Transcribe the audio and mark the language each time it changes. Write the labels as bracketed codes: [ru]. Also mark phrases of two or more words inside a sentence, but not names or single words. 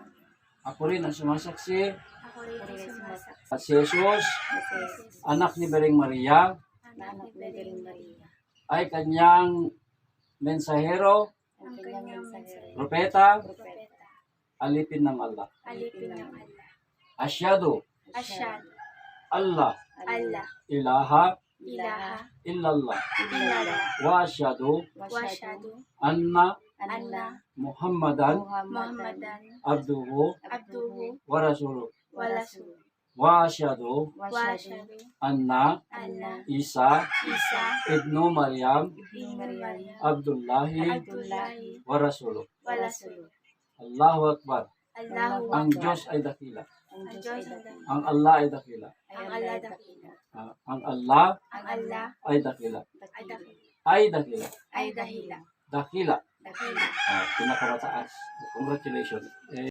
[tl] Ako rin ang sumasaksi Ako rin ay sumasaksi. at si Jesus, anak ni Bering Maria, Anak ni Bering Maria. ay kanyang mensahero, Ang kanyang mensahe. propeta, Propeta. alipin ng Allah. Alipin ng Allah. [ar] Asyhadu Asyhadu. Allah Allah. ilaha Ilaha. illallah Illallah. وأشهد Wasyhadu. anna Anna. Muhammadan Muhammadan. abduhu Abduhu. ورسوله ورسوله. وأشهد Wasyhadu. anna Anna. Isa Isa. ابن مريم ابن مريم. Abdullahi Abdullahi. ورسوله. ورسوله. الله أكبر. Allahu [tl] Ang [ar] Akbar. [tl] Diyos ay dakila. Ang Diyos ay dakila. Ang Allah ay dakila. Ang Allah dakila. Ang Allah Ang Allah ay dakila. ay dakila. Ay dakila. Ay dahila. Dakila. Dakila. Pinakamataas. Congratulations.